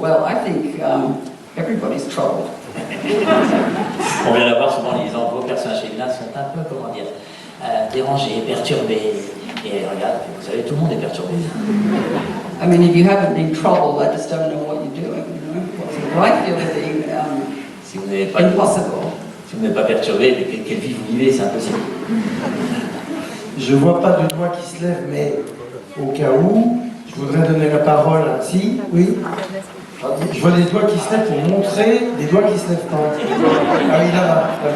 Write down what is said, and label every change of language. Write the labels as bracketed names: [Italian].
[English] Well, I think everybody's troubled. [French] On vient d'avoir souvent les gens, vos personnages féminins sont un peu, comment dire, dérangés, perturbés. Et regarde, vous savez, tout le monde est perturbé. [English] I mean, if you haven't been troubled, I just don't know what you're doing. What's it like feeling [French] Si vous n'êtes pas, [English] impossible? [French] si vous n'êtes pas perturbé, quelle vie vous vivez, c'est impossible. Je vois pas de doigt qui se lève, mais au cas où, je voudrais donner la parole à... Si, oui. Je vois des doigts qui se lèvent pour montrer des doigts qui se lèvent pas. Ah oui, là-bas.